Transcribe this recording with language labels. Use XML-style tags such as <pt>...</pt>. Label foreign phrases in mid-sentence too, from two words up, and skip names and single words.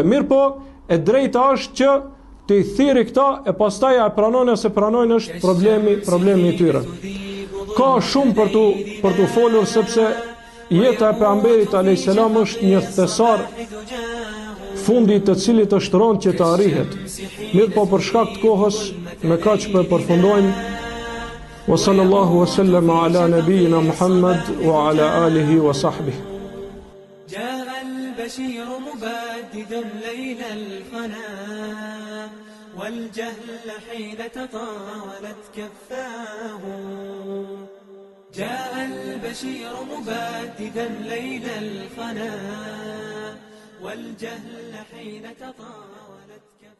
<sq>Mirpo e drejta është që të i thirrë këta e pastaj e pranojnë ose pranojnë është problemi i tyre. Ka shumë për tu folur, sepse jeta e pejgamberit alayhis salam është një thesar fundi të cilit është rënd që të arrihet. Mirë po për shkak të kohës me kaq po e përfundojmë.</sq> <ar>وصلى الله وسلم على نبينا محمد وعلى آله وصحبه. جاء البشير مبددا ليل الفنا والجهل حين تطاولت كفاه جاء البشير مبددا ليل الفنا والجهل حين تطاولت</ar>